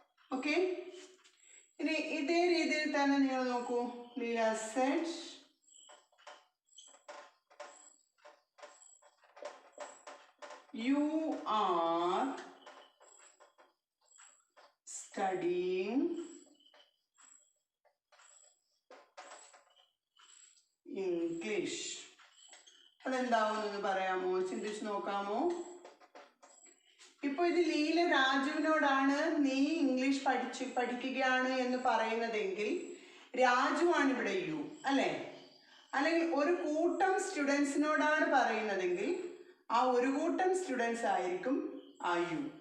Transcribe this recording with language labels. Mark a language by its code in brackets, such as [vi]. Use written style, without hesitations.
[ml] Okay, ഇനി ഇതേ രീതിയിൽ തന്നെ നിങ്ങൾ നോക്കൂ. [en] Leela said you are studying English. [ml] അതെന്താവുമെന്ന് പറയാമോ? ചിന്തിച്ചു നോക്കാമോ? ഇപ്പൊ ഇത് ലീല രാജുവിനോടാണ് നീ ഇംഗ്ലീഷ് പഠിക്കുകയാണ് എന്ന് പറയുന്നതെങ്കിൽ രാജുവാണ് ഇവിടെ യു അല്ലേ? അല്ലെങ്കിൽ ഒരു കൂട്ടം സ്റ്റുഡൻസിനോടാണ് പറയുന്നതെങ്കിൽ ആ ഒരു കൂട്ടം സ്റ്റുഡൻസ് ആയിരിക്കും ആ യു.